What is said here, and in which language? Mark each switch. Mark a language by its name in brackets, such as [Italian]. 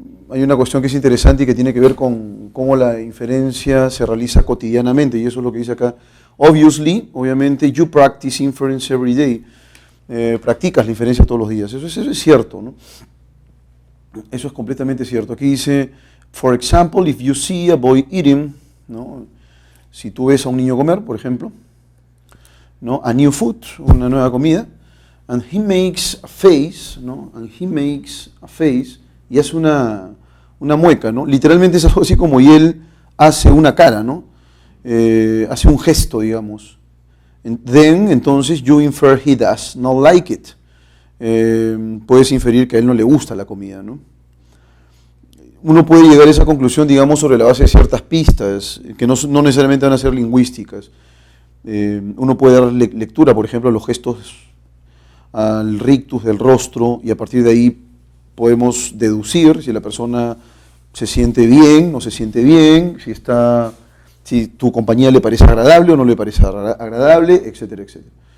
[Spanish] Hay una cuestión que es interesante y que tiene que ver con cómo la inferencia se realiza cotidianamente, y eso es lo que dice acá. Obviamente, [English] you practice inference every day. [Spanish] Practicas la inferencia todos los días. Eso es cierto, ¿no? Eso es completamente cierto. Aquí dice, [English] for example, if you see a boy eating, [Spanish] ¿no? Si tú ves a un niño comer, por ejemplo, ¿no?, [English] a new food, [Spanish] una nueva comida, [English] and he makes a face, [Spanish] ¿no? [English] And he makes a face, [Spanish] y hace una mueca, ¿no? Literalmente es algo así como y él hace una cara, ¿no? Hace un gesto, digamos. [English] Then, [Spanish] entonces, [English] you infer he does not like it. [Spanish] Puedes inferir que a él no le gusta la comida, ¿no? Uno puede llegar a esa conclusión, digamos, sobre la base de ciertas pistas, que no necesariamente van a ser lingüísticas. Uno puede dar lectura, por ejemplo, a los gestos, al rictus del rostro, y a partir de ahí podemos deducir si la persona se siente bien, no se siente bien, si tu compañía le parece agradable o no le parece agradable, etcétera, etcétera.